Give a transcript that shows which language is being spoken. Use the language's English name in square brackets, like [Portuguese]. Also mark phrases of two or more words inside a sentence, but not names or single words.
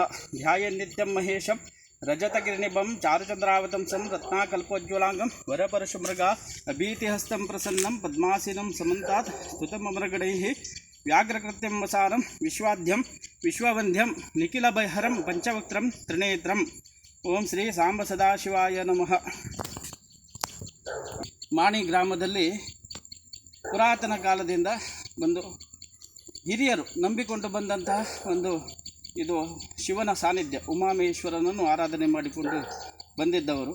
[Sanskrit] ध्यायन् नित्यं महेशं रजतगिरिनिभं चारुचन्द्रावतंसं रत्नाकल्पोज्ज्वलांगं वरपरशुमृगा अभीतिहस्तं प्रसन्नं पद्मासीनं समन्तात् स्तुतममरगणैः व्याघ्रकृत्यं वसारं विश्वाद्यं विश्ववन्ध्यं निखिलभयहरं पंचवक्त्रं त्रिनेत्रं। ओम ಶ್ರೀ ಸಾಂಬ ಸದಾಶಿವಾಯ ನಮಃ। [Kannada] ಮಾಣಿ ಗ್ರಾಮದಲ್ಲಿ ಪುರಾತನ ಕಾಲದಿಂದ ಒಂದು ಹಿರಿಯರು ನಂಬಿಕೊಂಡು ಬಂದಂತಹ ಇದು ಶಿವನ ಸಾನ್ನಿಧ್ಯ, ಉಮಾಮೇಶ್ವರನನ್ನು ಆರಾಧನೆ ಮಾಡಿಕೊಂಡು ಬಂದಿದ್ದವರು.